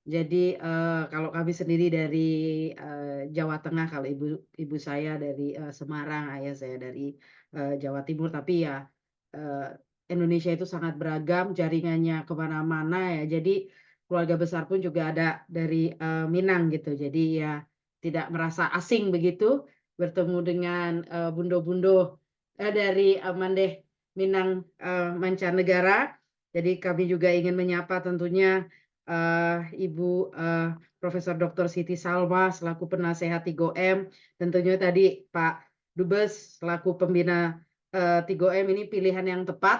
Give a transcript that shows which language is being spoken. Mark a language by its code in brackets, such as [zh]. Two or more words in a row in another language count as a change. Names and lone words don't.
[id] Jadi kalau kami sendiri dari Jawa Tengah, kalau ibu saya dari Semarang, ayah saya dari Jawa Timur, tapi ya Indonesia itu sangat beragam, jaringannya kemana-mana ya. Jadi keluarga besar pun juga ada dari Minang gitu. Jadi ya tidak merasa asing begitu bertemu dengan bundo-bundo dari Mandeh Minang mancanegara. Jadi kami juga ingin menyapa tentunya Ibu Profesor Dr. Siti Salma selaku penasehat 3M, tentunya tadi Pak Dubes selaku pembina 3M ini pilihan yang tepat.